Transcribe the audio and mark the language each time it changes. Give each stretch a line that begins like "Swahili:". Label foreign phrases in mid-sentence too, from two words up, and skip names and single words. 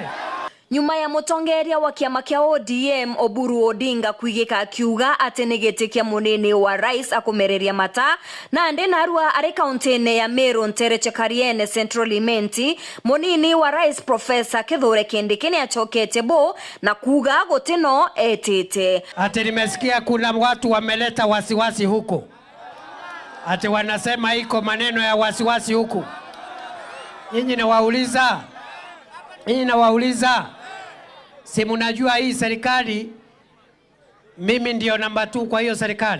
Meru: nyuma ya mutongeria wa kiama kia ODM Oburu Odinga kuigika akiuga ati ni giti kia munini wa rais akumereria mata na ndi narua ari kaunti ya Meru Ntereche Kariene Central Imenti munini wa rais Profesa Kithure Kindiki ni achokete bo na kuga gotino etete
Swahili: ati nimesikia kuna watu wameleta wasiwasi huko ati wanasema iko maneno ya wasiwasi huku. Nyinyi nawauliza si mnajua hii serikali mimi ndio namba 2 kwa hiyo serikali?